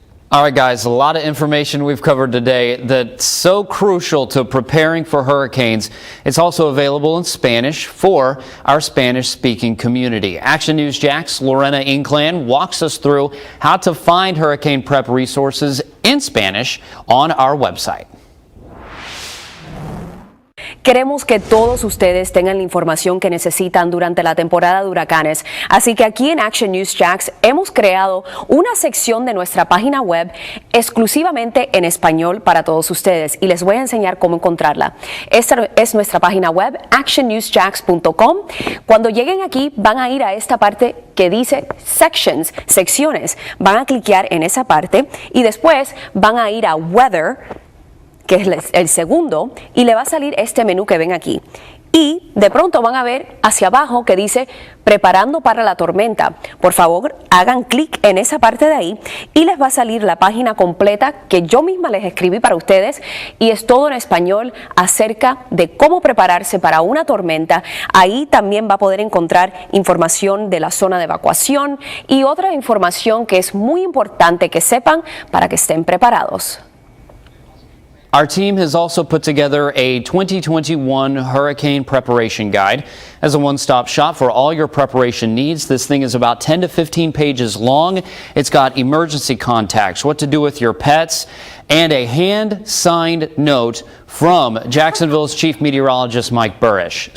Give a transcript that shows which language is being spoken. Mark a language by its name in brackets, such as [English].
[English] All right, guys, a lot of information we've covered today that's so crucial to preparing for hurricanes. It's also available in Spanish for our Spanish-speaking community. Action News Jax Lorena Inclan walks us through how to find hurricane prep resources in Spanish on our website. [Spanish] Queremos que todos ustedes tengan la información que necesitan durante la temporada de huracanes, así que aquí en Action News Jax hemos creado una sección de nuestra página web exclusivamente en español para todos ustedes y les voy a enseñar cómo encontrarla. Esta es nuestra página web, actionnewsjax.com. Cuando lleguen aquí van a ir a esta parte que dice Sections, secciones. Van a cliquear en esa parte y después van a ir a Weather, que es el segundo, y le va a salir este menú que ven aquí. Y de pronto van a ver hacia abajo que dice Preparando para la tormenta. Por favor, hagan clic en esa parte de ahí y les va a salir la página completa que yo misma les escribí para ustedes y es todo en español acerca de cómo prepararse para una tormenta. Ahí también va a poder encontrar información de la zona de evacuación y otra información que es muy importante que sepan para que estén preparados. [English] Our team has also put together a 2021 hurricane preparation guide as a one-stop shop for all your preparation needs. This thing is about 10 to 15 pages long. It's got emergency contacts, what to do with your pets, and a hand-signed note from Jacksonville's chief meteorologist, Mike Burrish.